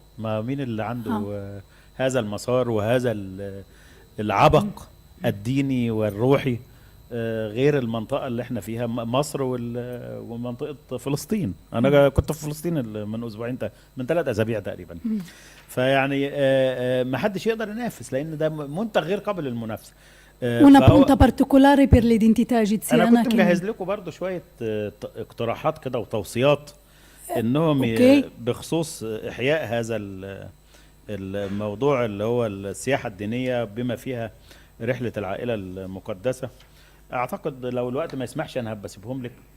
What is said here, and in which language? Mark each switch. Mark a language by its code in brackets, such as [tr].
[ar] ما مين اللي عنده هذا المسار وهذا العبق الديني والروحي غير المنطقة اللي احنا فيها، مصر ومنطقة فلسطين. انا كنت في فلسطين من اسبوعين، من 3 أسابيع تقريبا. فيعني ما حدش يقدر ينافس، لان ده منتج غير قابل للمنافسة. [it] Una punta particolare per l'identità egiziana. [ar] انا كنت مجهز لكم برضو شوية اقتراحات كده وتوصيات انهم بخصوص احياء هذا الموضوع اللي هو السياحة الدينية بما فيها رحلة العائلة المقدسة. اعتقد لو الوقت ما يسمحش انا بسيبهم لك